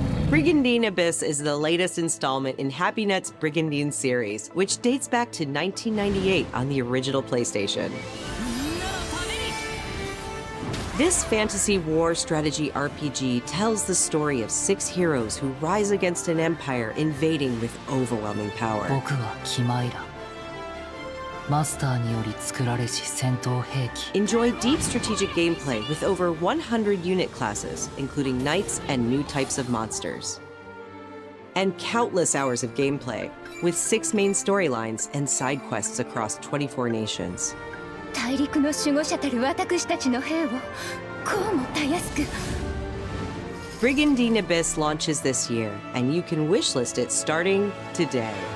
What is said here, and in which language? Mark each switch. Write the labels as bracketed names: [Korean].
[English] Brigandine Abyss is the latest installment in HappyNet's Brigandine series, which dates back to 1998 on the original PlayStation. This fantasy war strategy RPG tells the story of 6 heroes who rise against an empire invading with overwhelming power. [Japanese] 僕はキマイラ。マスターにより作られし戦闘兵器。 [English] Enjoy deep strategic gameplay with over 100 unit classes, including knights and new types of monsters. And countless hours of gameplay, with 6 main storylines and side quests across 24 nations. [Japanese] 大陸の守護者たる私たちの兵をこうもたやすく。 [English] Brigandine Abyss launches this year, and you can wishlist it starting today.